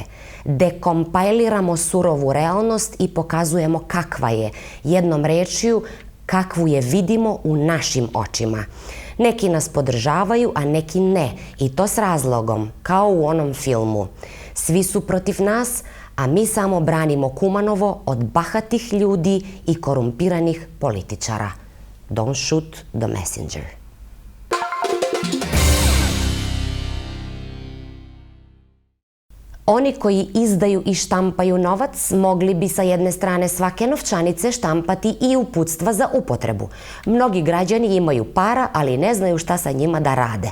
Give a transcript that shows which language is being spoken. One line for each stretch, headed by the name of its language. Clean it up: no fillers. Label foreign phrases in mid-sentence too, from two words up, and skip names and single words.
Serbian: Dekompajliramo surovu realnost i pokazujemo kakva je, jednom rečju, kakvu je vidimo u našim očima. Neki nas podržavaju, a neki ne, i to s razlogom, kao u onom filmu. Svi su protiv nas, a mi samo branimo Kumanovo od bahatih ljudi i korumpiranih političara.
English: Don't shoot the messenger.
Serbian: Oni koji izdaju i štampaju novac mogli bi sa jedne strane svake novčanice štampati i uputstva za upotrebu. Mnogi građani imaju para, ali ne znaju šta sa njima da rade.